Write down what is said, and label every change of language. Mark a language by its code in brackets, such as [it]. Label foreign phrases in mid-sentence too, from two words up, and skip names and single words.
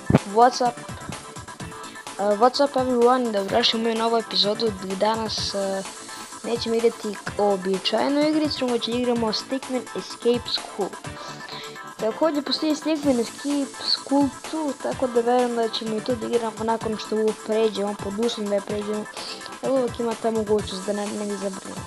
[en] What's up? What's up everyone? [bs] Dobrodošli u moju novu epizodu gdje danas nećemo igrati običajnu igricu, nego ćemo igramo Stickman Escape School. Također postoji Stickman Escape School 2, tako da verujem da ćemo i to da igramo nakon što ovo pređemo, pod uslovom da je pređemo, jer uvijek ima ta mogućnost da ne izabramo.